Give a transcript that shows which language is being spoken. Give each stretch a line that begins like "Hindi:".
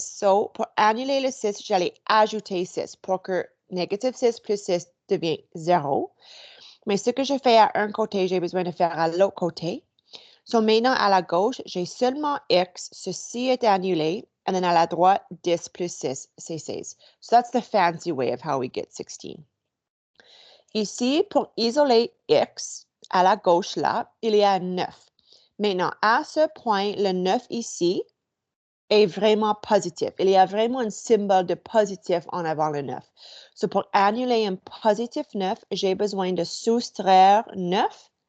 French: So, pour annuler le 6, j'allais ajouter 6 pour que négative 6 plus 6 devient 0. Mais ce que je fais à un côté, j'ai besoin de faire à l'autre côté. So, maintenant, à la gauche, j'ai seulement X. Ceci est annulé.
English: And then
French: à la droite, 10 plus 6, c'est 16.
English: So, that's the fancy way of how we get 16.
French: Ici, pour isoler X, à la gauche là, il y a 9. Maintenant, à ce point, le 9 ici est vraiment positif. Il y a vraiment un symbole de positif en avant le 9. So, pour annuler un positif 9, j'ai besoin de soustraire 9.